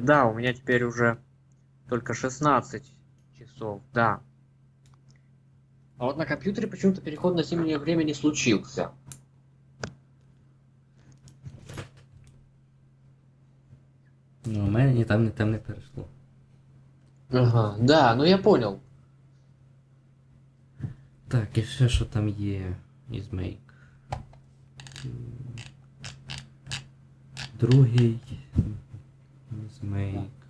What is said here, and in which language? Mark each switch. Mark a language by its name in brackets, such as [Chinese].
[Russian] Да, у меня теперь уже только 16 часов, да. А вот на компьютере почему-то переход на зимнее время не случился. [Ukrainian] Ну, у мене ні там не перейшло. [Russian] Ага, да, ну я понял. [Ukrainian] Так, і ще що там є із make. Другий із make.